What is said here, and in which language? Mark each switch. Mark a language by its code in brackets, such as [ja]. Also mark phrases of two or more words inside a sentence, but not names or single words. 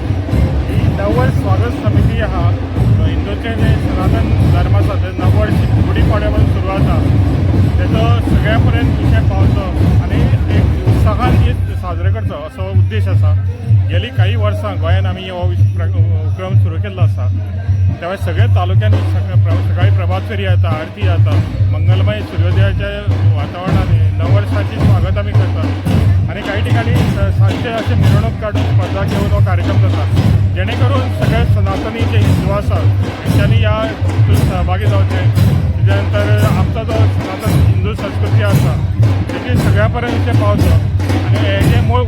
[kok] ही नववर्ष स्वागत समिती आहा हिंदूचे जे सनातन धर्म आसा ते नववर्ष गुढीपाडव्या पासून सुरू जाता तेजो सगळ्या पर्यंत विशय पावचो आनी एक उत्साहान दीस साजरे करचो असो उद्देश आसा। गेली काही वर्सां गोंयांत आमी हो उपक्रम सुरू केल्लो आसा। त्यावेळेस सगळे तालुक्यांनी सकाळी प्रभात फेरी जाता, आरती जाता, मंगलमय सूर्योदयाच्या वातावरणात नववर्षाची स्वागत आमी करतात आणि काही ठिकाणी सांजचे असे मिरवणूक काढून स्पर्धा घेऊन हो कार्यक्रम जाता जेणेकरून सगळे सनातनी जे हिंदू आसात त्यांनी या सहभागी जावचे। त्याच्यानंतर आमचा जो सनातन हिंदू संस्कृती आसा तेची सगळ्या पर्यंत पावचो आणि हे जे